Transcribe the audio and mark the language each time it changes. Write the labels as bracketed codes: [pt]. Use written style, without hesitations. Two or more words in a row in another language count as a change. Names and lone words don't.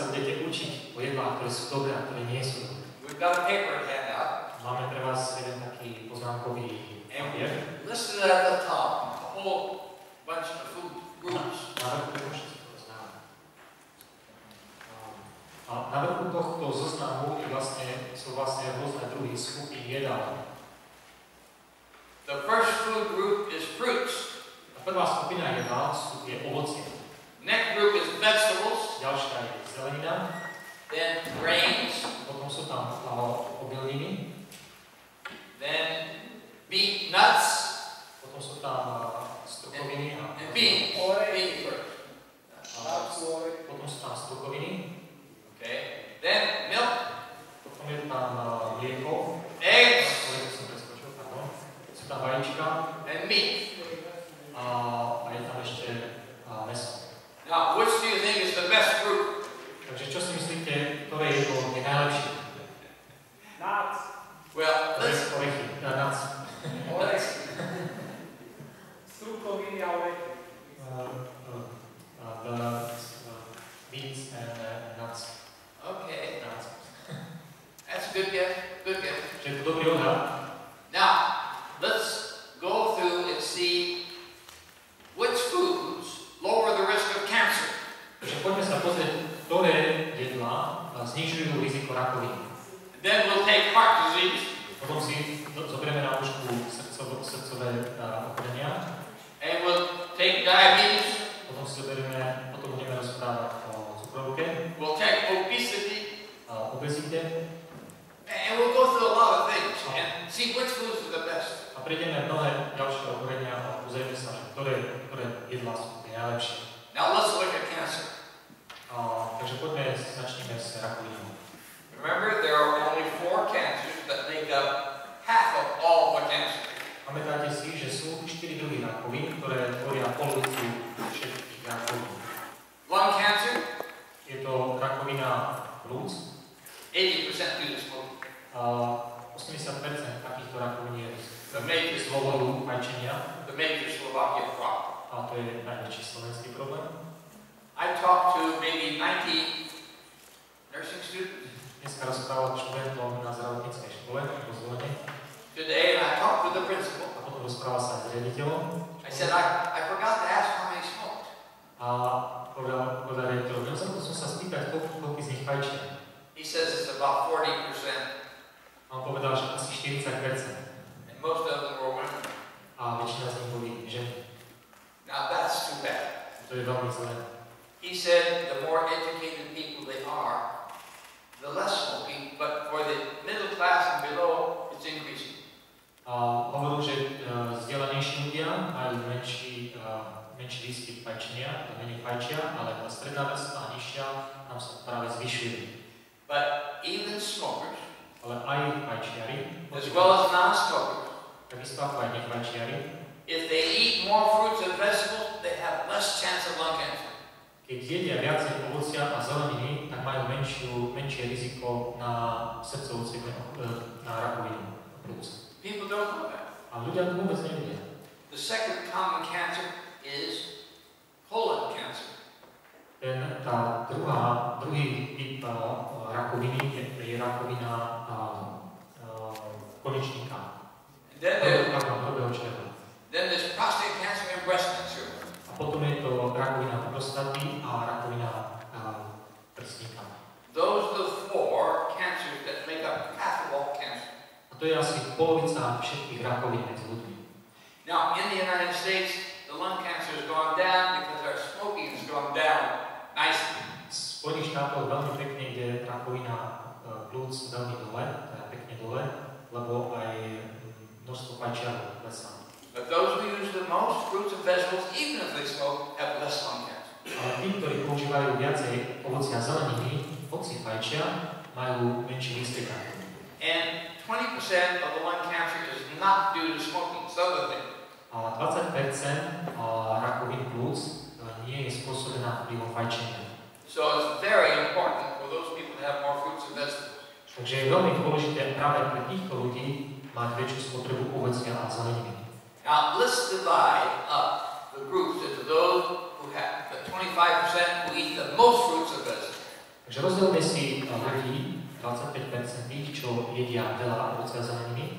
[sk] budete učiť o jedlách, ktoré sú dobré a ktoré nie sú dobré. [en] We've got a paper handout. [sk] Máme pre vás jeden taký poznámkový papier. [en] Listed at the top a whole bunch of food groups. [sk] A na vrchu tohto zoznamu sú vlastne rôzne druhy skupín jedál. [en] The first food group is fruits. [sk] A prvá skupina jedál je ovocie. [en] Next group is vegetables. [sk] Ďalšia je zelenina. [en] Then grains. [sk] Potom sú tam obilniny. [en] Then beet, nuts. [sk] Potom sú tam strukoviny a [en] beans. [sk] Potom sú tam strukoviny. [en] Okay. Then milk. [sk] Potom je tam mlieko. [en] Eggs. [sk] Sú tam vajíčka. [en] And meat. [sk] A je tam ešte mäso. [en] Now, which do you think is the best fruit? [sk] Takže čo si myslíte, ktoré jedlo je najlepšie? [en] Nuts. Well, let's... [sk] Orechy. Nuts. Strukoviny a orechy. [en] Beans and nuts. Okay. That's a good guess. Good guess. [sk] Čiže to dobrý odhad. [en] Now, let's go through and see which foods lower the risk of cancer. [sk] Takže poďme sa pozrieť, ktoré jedlá znižujú riziko rakoviny. [en] Then we'll take heart disease. [sk] Potom si zoberieme na lúžku srdcové ochorenia. [en] And we'll take diabetes. [sk] Potom budeme rozprávať o cukrovke. [en] We'll take obesity. [sk] Obezite. [en] And we'll go through a lot of things and see which foods are the best. [sk] A prejdeme mnohé ďalšie ochorenia a pozrieme sa, že ktoré jedlá sú tie najlepšie. [en] Now let's look at cancer. [sk] Takže začneme s rakovinou. [en] Remember, there are only 4 cancers that make up half of all the cancer. [sk] Pamätáte si, že sú 4 druhy rakovín, ktoré tvoria polovicu všetkých rakovín. [en] Lung cancer. [sk] Je to rakovina plúc. [en] 80% due to smoking. [sk] 80% takýchto rakovín je z [en] The [sk] dôvodu fajčenia. [en] major Slovakian problem. [sk] A to je najväčší slovenský problém. [en] I talked to maybe 90 nursing students. [sk] Dneska rozprával študentom na zdravotníckej škole vo Zvolene. [en] Today, and I talked with the principal. [sk] A potom rozprával sa s riaditeľom. [en] I said, I forgot to ask how many smoked. [sk] A povedal riaditeľom, som sa spýtať, koľko z nich fajčia. [en] He says it's about 40%. [sk] A on povedal, že asi 40%. [en] And most of them were women. [sk] A väčšina z nich boli ženy. [en] Now that's too bad. [sk] To je veľmi zlé. [en] He said the more educated people they are, the less smoking, but for the middle class and below, it's increasing. [sk] A hovoril, že vzdelanejší ľudia majú menší výskyt fajčenia, menej fajčia, ale tá stredná vrstva a nižšia nám sa práve zvyšuje. [en] But even smokers, [sk] ale aj fajčiari, [en] as well as non-smokers, [sk] takisto ako aj nefajčiari, [en] if they eat more fruits and vegetables, they have less chance of lung cancer. [sk] Keď jedia viacej ovocia a zeleniny, tak majú menšie riziko na srdcovú na rakovinu plúc. [en] People don't know that. [sk] A ľudia to vôbec nevedia. [en] The second common cancer is colon cancer. [sk] Druhý typ rakoviny je rakovina konečníka. [en] Then there's prostate cancer and breast cancer. [sk] A potom je to rakovina prostaty a rakovina prsníka. [en] Those are the 4 cancers that make up half of all cancer. [sk] A to je asi polovica všetkých rakovín medzi ľuďmi. [en] Now, in the United States, the lung cancer has gone down because our smoking has gone down nicely. [sk] V Spojených štátoch veľmi pekne ide rakovina plúc veľmi dole, teda pekne dole, lebo aj množstvo fajčiarov klesá. [en] But those who use the most fruits and vegetables, even if they smoke, have less lung cancer. [sk] Ale tí, ktorí používajú viacej ovocia a zeleniny, hoci fajčia, majú menší výskyt rakoviny. [en] And 20% of the lung cancer is not due to smoking, it's other thing. [sk] A 20% rakovín plúc nie je spôsobená vplyvom fajčenia. [en] So it's very important for those people to have more fruits and vegetables. [sk] Takže je veľmi dôležité práve pre týchto ľudí mať väčšiu spotrebu ovocia a zeleniny. [en] Now let's divide up the groups into those who have the 25% who eat the most fruits and vegetables. [sk] Takže rozdielme si ľudí, 25% tých, čo jedia veľa ovocia a zeleniny,